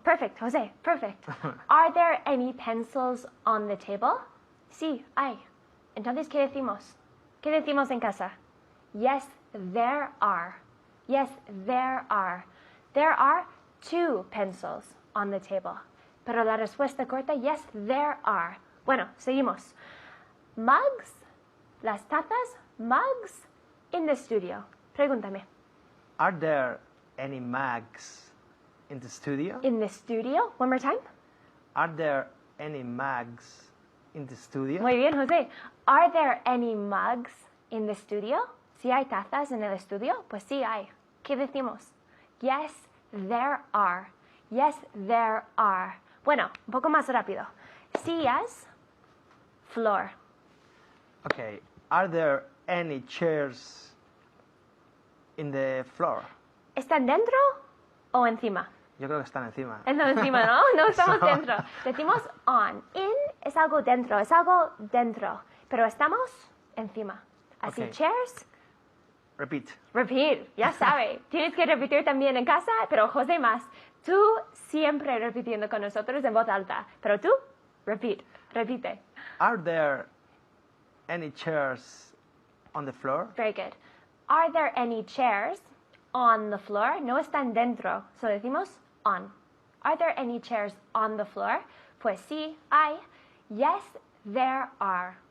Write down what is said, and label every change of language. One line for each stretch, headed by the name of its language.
English: Perfect, Jose. Perfect. Are there any pencils on the table?
Spanish: Sí, hay. Entonces, ¿qué decimos? ¿Qué decimos en casa?
English: Yes, there are. Yes, there are. There are 2 pencils on the table.
Spanish: Pero la respuesta corta,
English: yes, there are.
Spanish: Bueno, seguimos. Mugs, las tazas,
English: mugs in the studio.
Spanish: Pregúntame.
English: Are there any mugs in the studio? In the studio? One more time. Are there any mugs in the studio?
Spanish: Muy bien, José.
English: Are there any mugs in the studio?
Spanish: Si hay tazas en el estudio, pues sí hay. ¿Qué decimos?
English: Yes, there are. Yes, there are.
Spanish: Bueno, un poco más rápido. Sillas, floor.
English: Okay. Are there any chairs in the floor?
Spanish: ¿Están dentro o encima? Yo creo que están encima. Encima, ¿no? No estamos dentro. Decimos on. In es algo dentro, es algo dentro. Pero estamos encima. Así,
English: Ok. chairs, Repeat.
Spanish: repeat, ya sabe. Tienes que repetir también en casa, pero José más. Tú siempre repitiendo con nosotros en voz alta. Pero tú, repeat, repite.
English: Are there any chairs on the floor? Very good. Are there any chairs on the floor?
Spanish: No están dentro.
English: So
Spanish: decimos
English: on. Are there any chairs on the floor?
Spanish: Pues sí, hay.
English: Yes, there are.